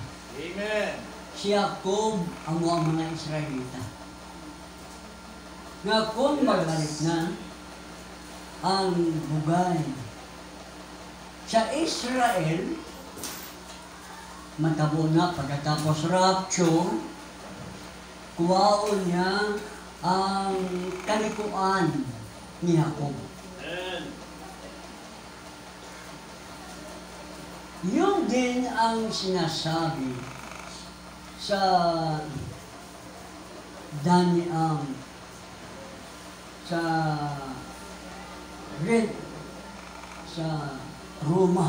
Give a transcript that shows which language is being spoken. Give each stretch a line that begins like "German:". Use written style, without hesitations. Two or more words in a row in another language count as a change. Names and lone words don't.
Hiligaynon: Amen. Si Jacob amo ang mga Israelita. Nga kung magbalik na ang bugay sa Israel, matabo na pagkatapos rapture, kuwaon niya ang kalikuan ni Jacob. Amen.
Filipino: Yung din ang sinasabi sa Daniel, sa Red, sa Roma.